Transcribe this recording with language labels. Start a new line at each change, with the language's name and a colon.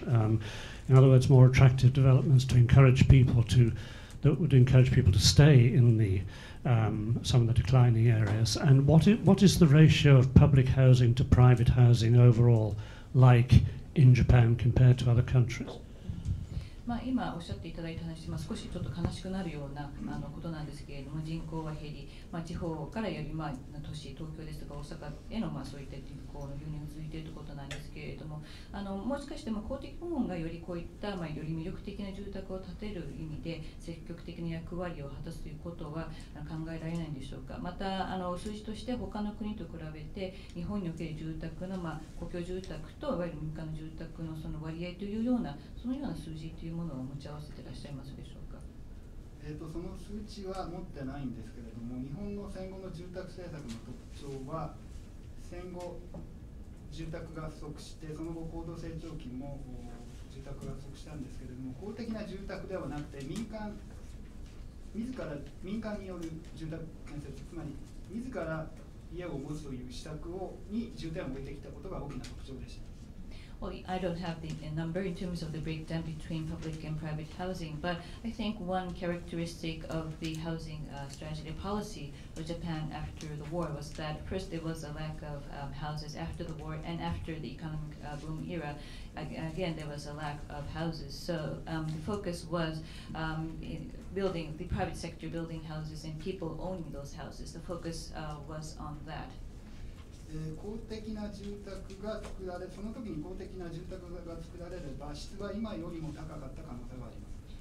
English: In other words, more attractive developments to encourage people that would encourage people to stay in the some of the declining areas, and what is the ratio of public housing to private housing overall like in Japan compared to other countries?
Japanese: 今おっしゃっていただいた話、少しちょっと悲しくなるようなことなんですけれども、人口は減り、地方からより都市、東京ですとか大阪へのそういった人口の流入が続いているということなんですけれども、もしかして公的部門がよりこういったより魅力的な住宅を建てる意味で積極的な役割を果たすということは考えられないんでしょうか。また数字として他の国と比べて日本における住宅の公共住宅といわゆる民間の住宅のその割合というようなそのような数字というものを持ち合わせていらっしゃいますでしょうか。その数値は持ってないんですけれども、日本の戦後の住宅政策の特徴は、戦後住宅が不足して、その後高度成長期も住宅が不足したんですけれども、公的な住宅ではなくて民間による住宅建設、つまり自ら家を持つという施策に重点を置いてきたことが大きな特徴でした。
English: Well, I don't have the number in terms of the breakdown between public and private housing, but I think one characteristic of the housing strategy policy of Japan after the war was that first there was a lack of houses after the war, and after the economic boom era, again there was a lack of houses. So the focus was building, the private sector building houses and people owning those houses. The focus was on that.
Japanese: 公的な住宅が作られ、その時に公的な住宅が作られれば質は今よりも高かった可能性はあります。